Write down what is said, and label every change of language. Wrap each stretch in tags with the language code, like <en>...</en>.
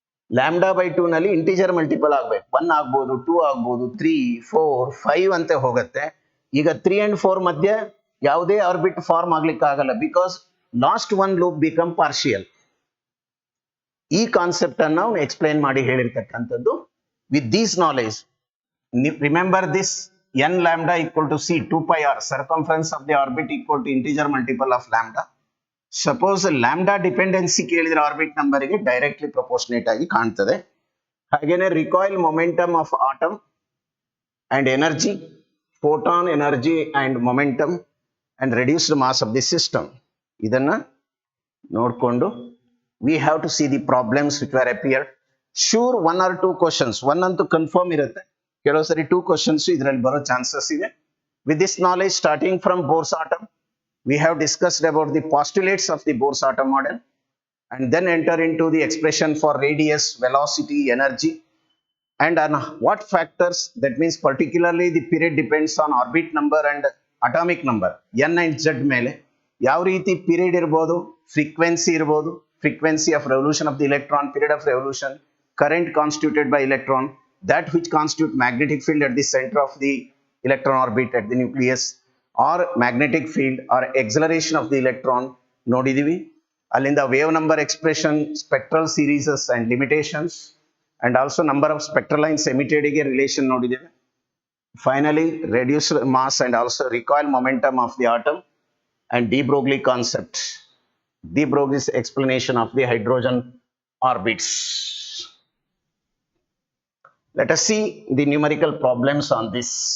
<kn>Lambda by 2 ನಲ್ಲಿ integer multiple ಆಗ್ಬೇಕು. 1 ಆಗ್ಬೋದು, 2 ಆಗ್ಬೋದು, 3 4 5 ಅಂತ ಹೋಗುತ್ತೆ. ಈಗ 3 and 4 ಮಧ್ಯೆ ಯಾವುದೇ ಆರ್ಬಿಟ್ ಫಾರ್ಮ್ ಆಗ್ಲಿಕ್ಕೆ ಆಗಲ್ಲ,</kn> <en>Because last 1 loop become partial.</en> <kn>ಈ ಕಾನ್ಸೆಪ್ಟ್ ಅನ್ನು ನಾವು ಎಕ್ಸ್ಪ್ಲೈನ್ ಮಾಡಿ ಹೇಳಿರ್ತಕ್ಕಂಥದ್ದು.</kn> <en>With these knowledge, remember this, n lambda equal to c 2 pi r, circumference of the orbit equal to integer multiple of lambda.</en> <kn>Suppose lambda dependency ಕೇಳಿದ್ರೆ orbit ನಂಬರ್ಗೆ directly proportionate ಆಗಿ ಕಾಣ್ತದೆ.</kn> <en>ಹಾಗೇನೆ recoil momentum of atom and energy, photon energy and momentum and reduced mass of the system,</en> <kn>ಇದನ್ನ ನೋಡಿಕೊಂಡು</kn> <en>We have to see the problems which are appeared.</en> <kn>Sure 1 or 2 questions, 1 ಅಂತೂ confirm ಇರುತ್ತೆ, ಕೆಲವು ಸರಿ 2 ಕ್ವಶನ್ಸ್ ಇದರಲ್ಲಿ ಬರೋ ಚಾನ್ಸಸ್ ಇದೆ.</kn> <en>with this knowledge, starting from Bohr's atom, we have discussed about the postulates of the Bohr's atom model, and then enter into the expression for radius, velocity, energy, and on what factors, that means particularly the period depends on orbit number and atomic number, n and z</en> <kn>ಮೇಲೆ ಯಾವ ರೀತಿ period ಇರಬಹುದು, frequency ಇರಬಹುದು,</kn> <en>frequency of revolution of the electron, period of revolution, current constituted by electron, that which constitute magnetic field at the center of the electron orbit at the nucleus, or magnetic field or acceleration of the electron</en> <kn>ನೋಡಿದೀವಿ.</kn> <en>ಅಲ್ಲಿಂದ wave number expression, spectral serieses and limitations, and also number of spectral lines emitted ಗೆ relation</en> <kn>ನೋಡಿದ್ದೇವೆ.</kn> <en>Finally, reduced mass and also recoil momentum of the atom and de Broglie concept. De Broglie's explanation of the hydrogen orbits. Let us see the numerical problems on this.</en>